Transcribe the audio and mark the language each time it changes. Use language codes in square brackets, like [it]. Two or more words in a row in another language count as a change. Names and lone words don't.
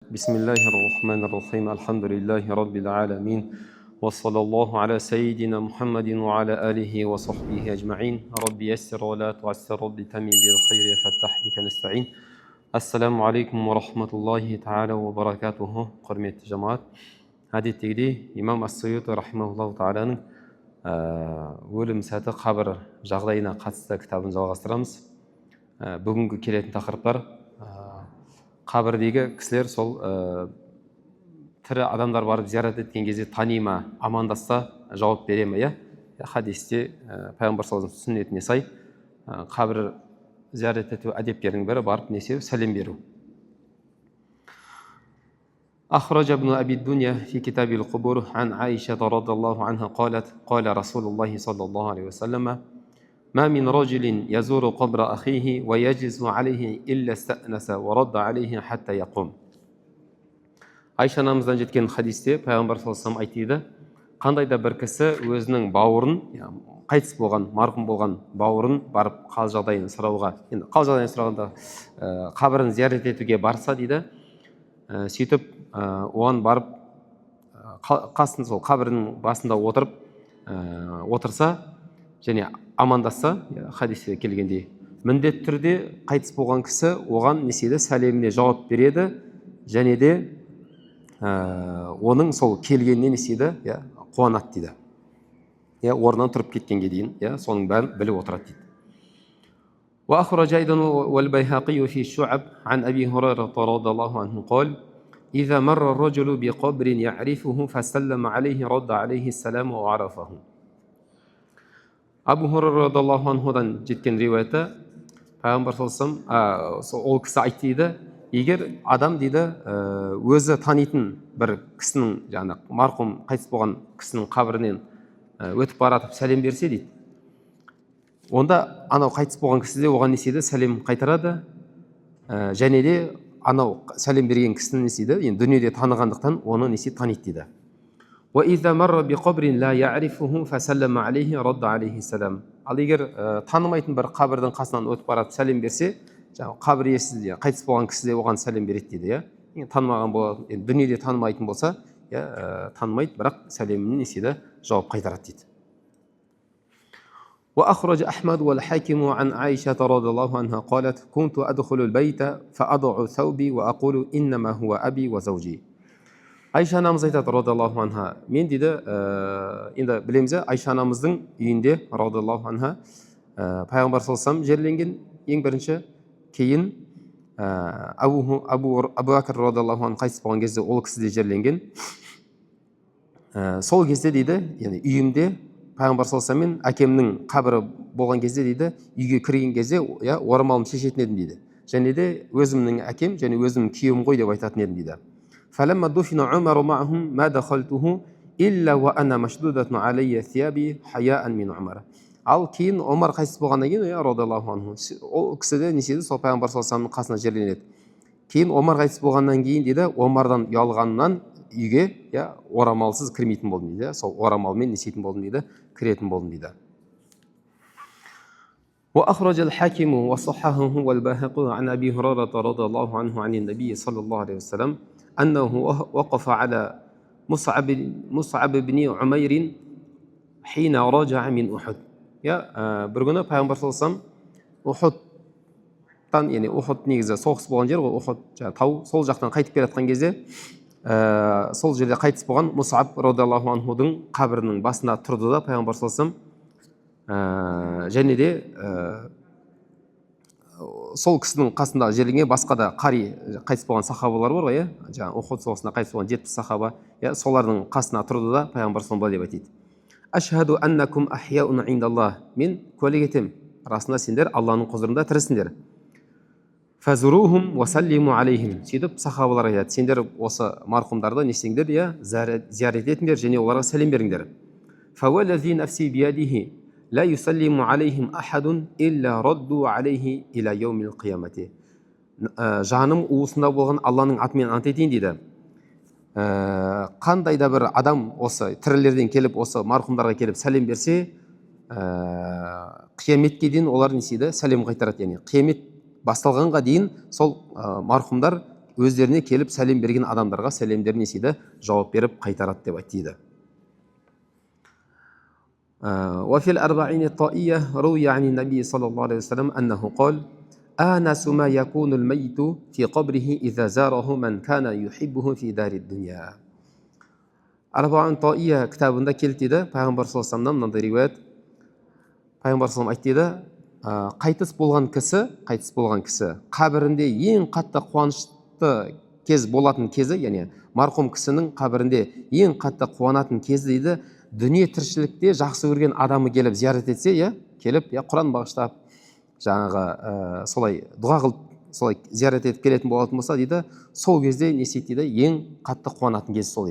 [ar] بسم الله الرحمن الرحيم الحمد لله رب العالمين وصلى الله على سيدنا محمد وعلى آله وصحبه أجمعين رب يسر ولا تعسر رب تمم بالخير فتح بك نستعين السلام عليكم ورحمة الله تعالى وبركاته [kk] قرمة جماعات әдеттегідей имам ас-Сuyути рахимахуллаху тағаланың өлім сәті қабір жағдайына қатысты кітабын жалғастырамыз. Бүгінгі келетін тақырыптар қабірдегі кісілер сол тірі адамдар барып зиярат еткен кезде тани ма, амандасса жауап бере ме? Хадисте пайғамбар [ar] صلى الله عليه وسلم [kk] сүннетіне сай қабір зиярат ету әдептерінің бірі барып сәлем беру. [ar] أخرج ابن أبي الدنيا في كتاب القبور عن عائشة رضي الله عنها قالت قال رسول الله صلى الله عليه وسلم ما من رجل يزور قبر أخيه ويجلس عليه إلا استأنس ورد عليه حتى يقوم. [kk] Айша анамыздан жеткен хадисте пайғамбар [ar] صلى الله عليه وسلم [kk] айтады, қандай да бір кісі өзінің бауырын, қайтыс болған, марқұм болған бауырын барып қал жағдайын сұрауға, енді қал жағдайын сұрағанда қабірін зиярат етуге барса дейді, сөйтіп оған барып қасын сол қабірінің басында отырса және амандасса, хадисте келгендей, міндетті түрде қайтыс болған кісі оған сәлеміне жауап береді және де оның сол келгеніне қуанады дейді. Орнынан тұрып кеткенге дейін соның бәрін біліп отырады дейді. [ar] وأخرج أيضا والبيهقي في الشعب عن أبي هريرة رضي الله عنه قال إذا مر الرجل بقبر يعرفه فسلم عليه رد عليه السلام وعرفه. [kk] Абу Хурайра [ar] رضي الله عنه [kk] жеткен риуаяты пайғамбар [ar] صلى الله عليه وسلم [kk] ол кісі айтты дейді, егер адам дейді өзі танитын бір кісінің, жаңағы марқұм қайтыс болған кісінің қабірінен өтіп баратып сәлем берсе дейді, онда анау қайтыс болған кісі де оған сәлем қайтарады және де анау сәлем берген кісінің енді дүниеде танығандықтан оны таниды дейді. [ar] وَإِذَا مَرَّ بِقَبْرٍ لَا يَعْرِفُهُ فَسَلَّمَ عَلَيْهِ رَدَّ عَلَيْهِ السَّلَامَ. [kk] Ал егер танымайтын бір қабірдің қасынан өтіп барып сәлем берсе, қабір иесі қайтыс болған кісі де оған сәлем береді дейді. Танымаған болса, дүниеде танымайтын болса, танымайды, бірақ сәлемін жауап қайтарады дейді. [ar] وأخرج أحمد والحاكم عن عائشة رضي الله عنها قالت كنت أدخل البيت فأضع ثوبي وأقول إنما هو أبي وزوجي. [kk] Айша анамыз айтады [ar] رضي الله عنها, [kk] мен дейді, енді білеміз, Айша анамыздың үйінде [ar] رضي الله عنها [kk] пайғамбар [ar] صلى الله عليه وسلم [kk] жерленген ең бірінші, кейін Абу Бәкір [ar] رضي الله عنه [kk] қайтыс болған кезде ол кісі де жерленген. Сол кезде дейді, яғни үйімде пайғамбар [ar] صلى الله عليه وسلم [kk] мен әкемнің қабірі болған кезде дейді, үйге кірген кезде орамалымды шешетін едім дейді. Және де өзімнің әкем және өзімнің күйеуім ғой деп айтатын едім дейді. [ar] فلما دفن عمر معهم ما دخلته إلا وأنا مشدودة علي ثيابي حياء من عمر. [kk] Ал кейін Омар қайтыс болғаннан кейін [ar] رضي الله عنه [kk] ол кісі де сол пайғамбар [ar] صلى الله عليه وسلم [kk] қасына жерленеді. Кейін Омар қайтыс болғаннан кейін дейді, Омардан ұялғаннан үйге орамалсыз кірмейтін болдым дейді. Сол орамалмен болдым дейді, кіретін болдым дейді. [ar] وأخرج الحاكم وصححه والبيهقي عن أبي هريرة رضي الله عنه عن النبي صلى الله عليه وسلم أنه وقف على مصعب بن عمير حين رجع من أحد. [kk] бір күні пайғамбар [ar] صلى الله عليه وسلم [kk] Ухуд негізі соғыс болған жер ғой, Ухуд тау, сол жақтан қайтып келе жатқан кезде сол жерде қайтыс болған Мусаб [ar] رضي الله عنه [kk] қабірінің басында тұрды да пайғамбар [ar] صلى الله عليه وسلم [kk] және де сол кісінің қасында жерленген басқа да қари қайтыс болған сахабалар бар ғой, жаңағы Ухуд соғысында қайтыс болған 70 сахаба, солардың қасына тұрды да пайғамбар [ar] صلى الله عليه وسلم [kk] деп айтады. [ar] أشهد أنكم أحياء عند الله. [kk] Мен куәлік етем, расында сендер Алланың құзырында тірісіңдер. [ar] فزوروهم وسلموا عليهم. [kk] Сөйтіп сахабалар айтады, сендер осы марқұмдарды не істеңдер, зиярат етіңдер және оларға сәлем беріңдер. [ar] فوالذي نفسي بيده لا يسلم عليهم أحد إلا ردوا عليه إلى يوم القيامة. [kk] Жаным уысында болған Алланың атымен ант етейін дейді. Қандай да бір адам осы тірілерден келіп осы марқұмдарға келіп сәлем берсе, қияметке дейін олар сәлем қайтарады. Яғни қиямет басталғанға дейін сол марқұмдар өздеріне келіп сәлем берген адамдарға сәлемдерін не істейді, жауап беріп қайтарады деп айтты. [ar] وفي الأربعين الطائية روي عن النبي صلى الله عليه وسلم أنه قال آنس ما يكون الميت في قبره إذا زاره من كان يحبه في دار الدنيا. [kk] Арбаин Таия кітабында келді дейді, пайғамбар [ar] صلى الله عليه وسلم [kk] мынандай риуаят. Пайғамбар [ar] صلى الله عليه وسلم [kk] айтты, қайтыс болған кісі қабірінде ең қатты қуанышты кез болатын кезі, яғни марқұм кісінің қабірінде ең қатты қуанатын кезі дейді, дүние тіршілікте жақсы көрген адамы келіп зиярат етсе, келіп Құран бағыштап, жаңағы солай дұға қылып, солай зиярат етіп келетін болатын болса дейді, сол кезде не істейді дейді, ең қатты қуанатын кезі сол дейді.